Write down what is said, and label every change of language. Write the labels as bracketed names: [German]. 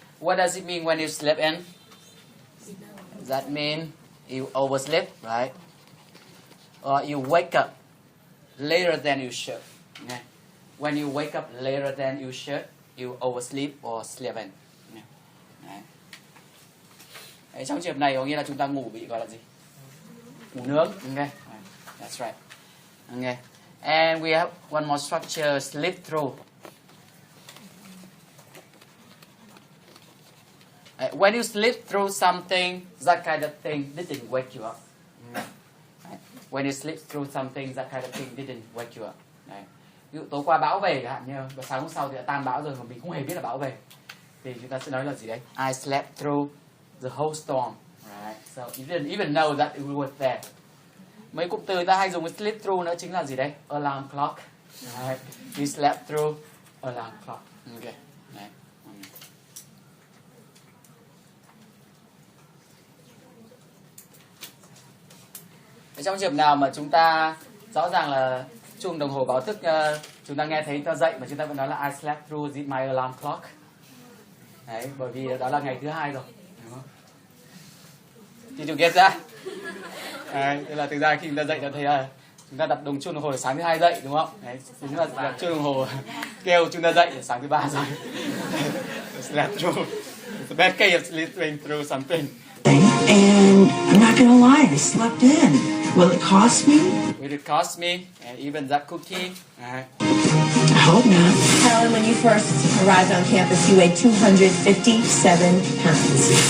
[English] What does it mean when you sleep in? Does that mean you oversleep, right? Or you wake up later than you should. Okay? When you wake up later than you should, you oversleep or sleep in. [Vietnamese] Đấy. Đấy, trong trường hợp này có nghĩa là chúng ta ngủ bị gọi là gì? Ngủ nướng. [English] Okay. That's right. Okay. And we have one more structure, sleep through. When you sleep through something, that kind of thing didn't wake you up. When you sleep through something, that kind of thing didn't wake you up. [Vietnamese] Đấy. Ví dụ tối qua bão về chẳng hạn như và sáng hôm sau thì đã tan bão rồi mà mình không hề biết là bão về thì chúng ta sẽ nói là gì đấy? [English] I slept through the whole storm, right? So you didn't even know that it was there. [Vietnamese] Mấy cụm từ ta hay dùng với sleep through nữa chính là gì đấy? [English] Alarm clock, right? You slept through alarm clock. Okay. Đấy. [Vietnamese] Trong trường hợp nào mà chúng ta rõ ràng là chuông đồng hồ báo thức chúng ta nghe thấy ta dậy mà chúng ta vẫn nói là [English] I slept through my alarm clock. [Vietnamese] Đấy, bởi vì đó là ngày thứ hai rồi, đúng không? Thì chúng get ra. Đấy, tức là thực ra khi chúng ta dậy ta thấy là chúng ta đặt chuông đồng hồ để sáng thứ hai dậy, đúng không? Đấy, chính là đặt chuông đồng hồ kêu chúng ta dậy để sáng thứ ba rồi. [English] Slept through. It's the best case of sleeping through something. And I'm not gonna lie, I slept in. Will it cost me? Will it cost me? And even that cookie? I hope not. Helen, when you first arrived on campus, you weighed 257 pounds.